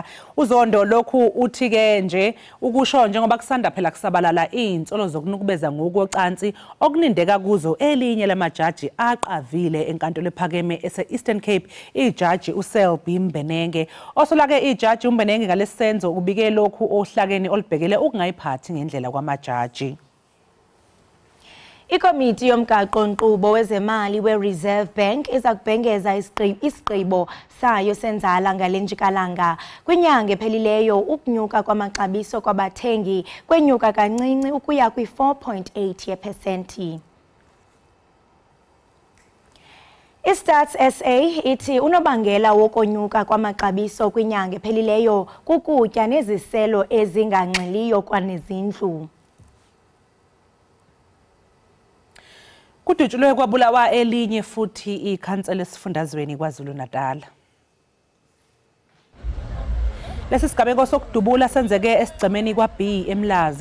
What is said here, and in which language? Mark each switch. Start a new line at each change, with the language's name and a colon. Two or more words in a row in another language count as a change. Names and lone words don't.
Zulu: uZondo lokhu uthi ke nje ukusho njengoba kusanda phela kusabalala izinsolo zokunukubeza ngokocansi okunindeka kuzo elinye lamajaji aqavile enkantolo ephakeme ese-Eastern Cape ijaji uSelby Mbenenge. Osolake ijaji uMbenenge ngalesenzo ubike lokhu ohlakeni olubhekele ukungayiphathi ngendlela kwamajaji.
Xhosa: Ikomiti yomgaqo nkqubo wezemali we-Reserve Bank iza kubhengeza isigqibo sayo senzala ngale njikalanga. Kwinyanga ephelileyo ukunyuka kwamaxabiso kwabathengi kwenyuka kancinci ukuya kwi-4.8 yepesenti. iStats SA ithi unobangela wokonyuka kwamaxabiso kwinyanga ephelileyo kukutya neziselo ezinganxiliyo kwanezindlu.
Zulu: Kudutshulwe kwabulawa elinye futhi ikhansela esifundazweni KwaZulu-Natal. Lesi sigabeko sokudubula senzeke esigcemeni kwaB eMlazi.